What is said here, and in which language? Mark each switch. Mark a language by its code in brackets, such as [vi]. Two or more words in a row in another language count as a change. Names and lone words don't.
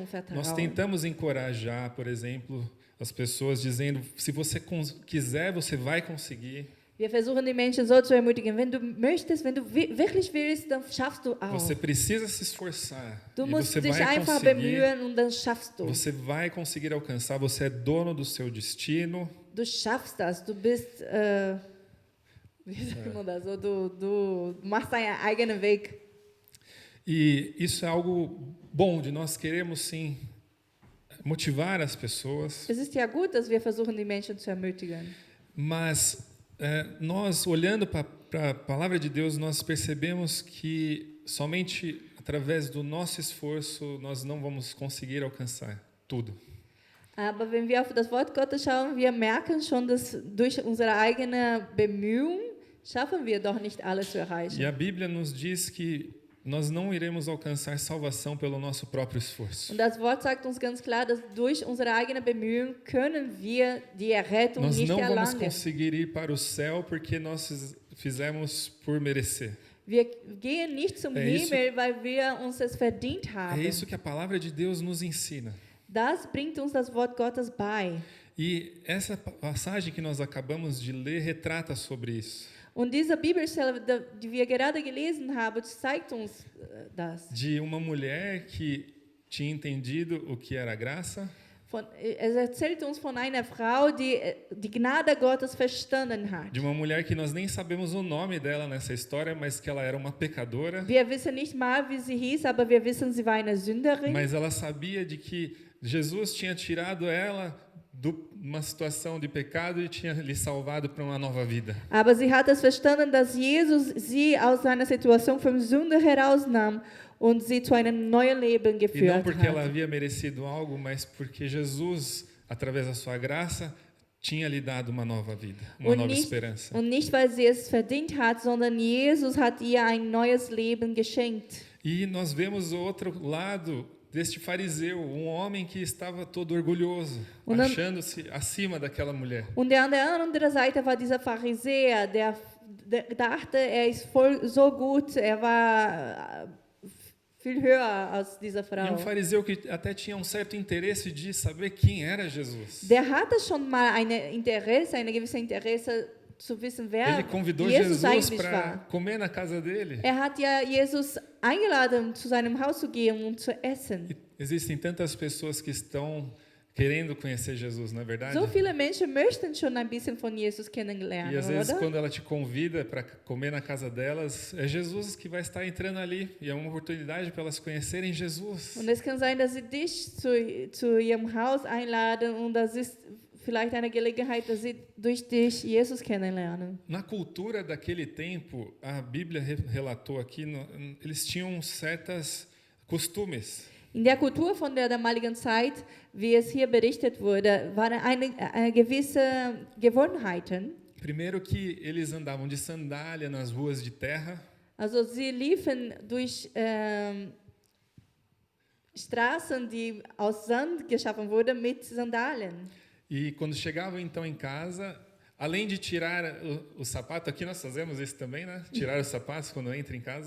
[pt] Nós [de] vertrauen. [pt] tentamos encorajar, por exemplo, as pessoas dizendo: se você quiser, você vai conseguir. [de] Wir versuchen die Menschen so zu ermutigen: Wenn du möchtest, wenn du wirklich willst, dann schaffst du auch. [pt] Você precisa se esforçar. [de] Du [pt] E [de] musst [pt] você [de] dich [pt] vai [de] einfach [pt] conseguir. [de] bemühen und dann schaffst du. [pt] Você vai conseguir alcançar. Você é dono do seu destino. [de] Du schaffst das. Du bist, wie sagt man das so? Du machst deinen eigenen Weg. [pt] E isso é algo bom de nós queremos sim motivar as pessoas. [de] Es ist ja gut, dass wir versuchen, die Menschen zu ermutigen. [pt] Mas nós, olhando para a palavra de Deus, nós percebemos que somente através do nosso esforço nós não vamos conseguir alcançar tudo. [de] Aber wenn wir auf das Wort Gottes schauen, wir merken schon, dass durch unsere eigene Bemühung schaffen wir doch nicht alles zu erreichen. [pt] E a Bíblia nos diz que nós não iremos alcançar salvação pelo nosso próprio esforço. [de] Und das Wort sagt uns ganz klar, dass durch unsere eigene Bemühung können wir die Errettung [pt] Nós [de] nicht [pt] não vamos [de] erlangen. [pt] conseguir ir para o céu porque nós fizemos por merecer. [de] Wir gehen nicht zum [pt] isso- [de] Himmel, weil wir uns es verdient haben. [pt] É isso que a palavra de Deus nos ensina. [de] Das bringt uns das Wort Gottes bei. [pt] E essa passagem que nós acabamos de ler retrata sobre isso. [de] Und diese Bibelstelle, die wir gerade gelesen haben, zeigt uns das. [pt] De uma mulher que tinha entendido o que era graça, [de] Es erzählt uns von einer Frau, die die Gnade Gottes verstanden hat. [pt] de uma mulher que nós nem sabemos o nome dela nessa história, mas que ela era uma pecadora, [de] Wir wissen nicht mal, wie sie hieß, aber wir wissen, sie war eine Sünderin. [pt] mas ela sabia de que Jesus tinha tirado ela de uma situação de pecado e tinha lhe salvado para uma nova vida. [de] Aber sie hat es verstanden, dass Jesus sie aus seiner Situation von Sünde herausnahm und sie zu einem neuen Leben [pt] E não [de] geführt [pt] porque ela [de] hat. [pt] havia merecido algo, mas porque Jesus, através da sua graça, tinha lhe dado uma nova vida, uma nova esperança. [de] Und nicht, weil sie es verdient hat, sondern Jesus hat ihr ein neues Leben geschenkt. [pt] E nós vemos o outro lado deste fariseu, um homem que estava todo orgulhoso, [de] Und dann- [pt] achando-se acima daquela mulher. [de] Und an der anderen Seite war dieser Pharisäer, der dachte, er ist so gut, er war viel höher als dieser [pt] E um [de] Frau. [pt] fariseu que até tinha um certo interesse de saber quem era Jesus. [de] Der hatte schon mal eine gewisse Interesse zu wissen, wer [pt] Ele convidou Jesus [de] Jesus eigentlich [pt] para [de] war. [pt] comer na casa dele. [de] Hat ja Jesus eingeladen, zu seinem Haus zu gehen und zu essen. [pt] E existem tantas pessoas que estão querendo conhecer Jesus, não é verdade? [de] So viele Menschen möchten schon ein bisschen von Jesus [pt] E [de] kennenlernen, [pt] às vezes, [de] oder? [pt] quando ela te convida para comer na casa delas, é Jesus que vai estar entrando ali. E é uma oportunidade para elas conhecerem Jesus. [de] Und es kann sein, dass sie dich zu ihrem Haus einladen und das ist vielleicht eine Gelegenheit, dass sie durch dich Jesus kennenlernen. [pt] Na cultura daquele tempo, a Bíblia relatou aqui, eles tinham certas costumes. [de] In der Kultur von der damaligen Zeit, wie es hier berichtet wurde, waren eine gewisse Gewohnheiten. [pt] Primeiro que eles andavam de sandália nas ruas de terra. [de] Also sie liefen durch Straßen, die aus Sand geschaffen wurden, mit Sandalen. [pt] E quando chegavam então em casa, além de tirar o sapato, aqui nós fazemos isso também, né? Tirar os sapatos quando entra em casa.